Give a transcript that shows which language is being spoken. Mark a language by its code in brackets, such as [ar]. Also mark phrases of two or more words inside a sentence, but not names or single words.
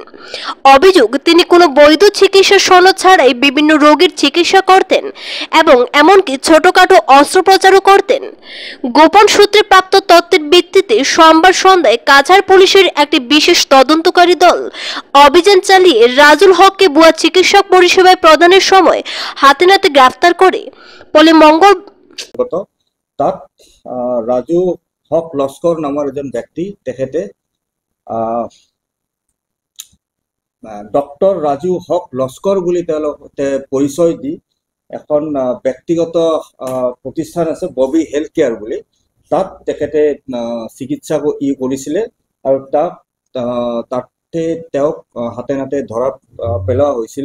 [bn] অভিযোগ, তিনি কোনো বৈধ চিকিৎসা সনদ ছাড়াই বিভিন্ন রোগীর চিকিৎসা করতেন এবং এমনকি ছোটখাটো অস্ত্রোপচারও করতেন। গোপন সূত্রে প্রাপ্ত তথ্যের ভিত্তিতে সোমবার সন্ধ্যায় কাছাড় পুলিশের একটি বিশেষ তদন্তকারী দল অভিযান চালিয়ে রাজুল হককে ভুয়া চিকিৎসক পরিষেবায় প্ৰদানের সময় হাতে নাতে গ্রেফতার করে। বলে মঙ্গল [as] তাত ৰাজু হক লস্কৰ নামৰ এজন ব্যক্তি, তেখেতে ডক্টৰ ৰাজু হক লস্কৰ বুলি তেওঁলোকে পৰিচয় দি এখন ব্যক্তিগত প্ৰতিষ্ঠান আছে ববি হেল্থ কেয়াৰ বুলি, তাত তেখেতে চিকিৎসা কৰিছিলে আৰু তাতে তেওঁক হাতে নাতে ধৰা পেলোৱা হৈছিলে।